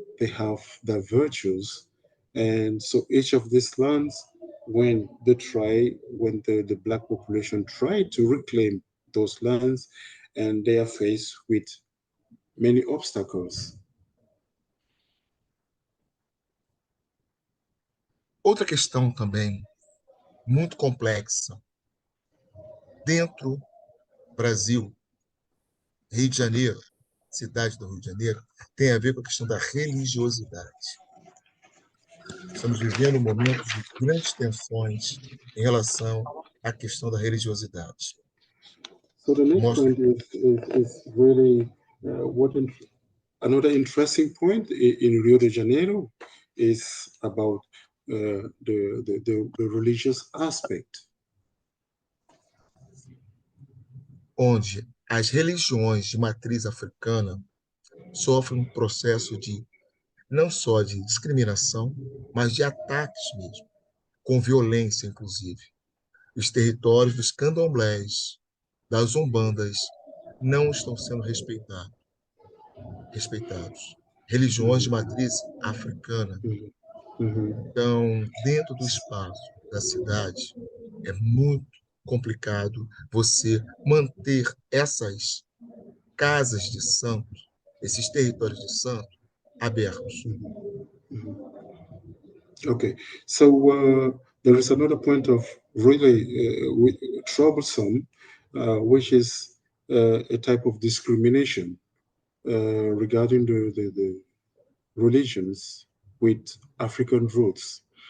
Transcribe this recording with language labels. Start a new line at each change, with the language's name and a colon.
English: They have their virtues, and so each of these lands, when the black population try to reclaim those lands, and they are faced with many obstacles.
Portuguese: Outra questão também muito complexa, dentro do Brasil, Rio de Janeiro, cidade do Rio de Janeiro, tem a ver com a questão da religiosidade. Estamos vivendo um momento de grandes tensões em relação à questão da religiosidade.
English: So the next
Portuguese: Mostra
English: point is really another interesting point in Rio de Janeiro is about the religious aspect.
Portuguese: onde as religiões de matriz africana sofrem um processo de não só de discriminação, mas de ataques mesmo, com violência, inclusive. Os territórios dos candomblés, das umbandas, não estão sendo respeitados. Religiões de Mhm. matriz africana. Mhm. Mhm. Então, dentro do espaço da cidade, é muito complicado você manter essas casas de santo, esses territórios de santo, abertos.
English: Okay, so there is another point of really troublesome, which is a type of discrimination regarding the religions with African roots.